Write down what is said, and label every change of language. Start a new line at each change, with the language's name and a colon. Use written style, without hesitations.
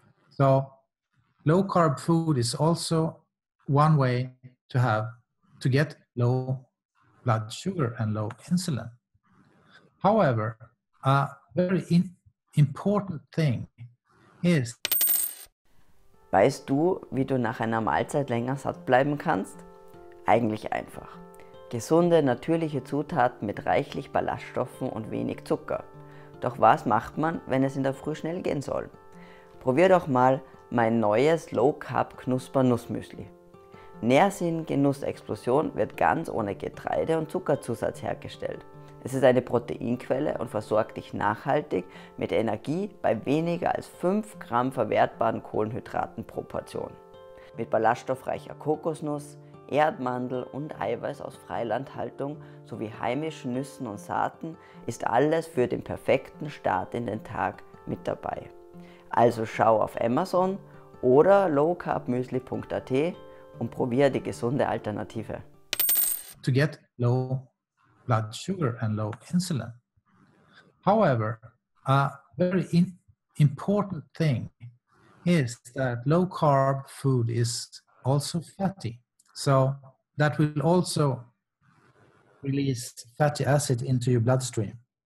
English: So low-carb food is also one way to get low blood sugar and low insulin. However, a very important thing is.
German: Weißt du, wie du nach einer Mahlzeit länger satt bleiben kannst? Eigentlich einfach. Gesunde, natürliche Zutaten mit reichlich Ballaststoffen und wenig Zucker. Doch was macht man, wenn es in der Früh schnell gehen soll? Probier doch mal mein neues low-carb Knuspermüsli. Nähr, sinn, geNUSS-Explosion wird ganz ohne Getreide- und Zuckerzusatz hergestellt. Es ist eine Proteinquelle und versorgt dich nachhaltig mit Energie bei weniger als 5 Gramm verwertbaren Kohlenhydraten pro Portion. Mit ballaststoffreicher Kokosnuss, Erdmandel und Eiweiß aus Freilandhaltung sowie heimischen Nüssen und Saaten ist alles für den perfekten Start in den Tag mit dabei. Also schau auf Amazon oder low-carb-müsli.at und probier die gesunde Alternative.
English: To get low blood sugar and low insulin. However, a very important thing is that low carb food is also fatty. So that will also release fatty acid into your bloodstream.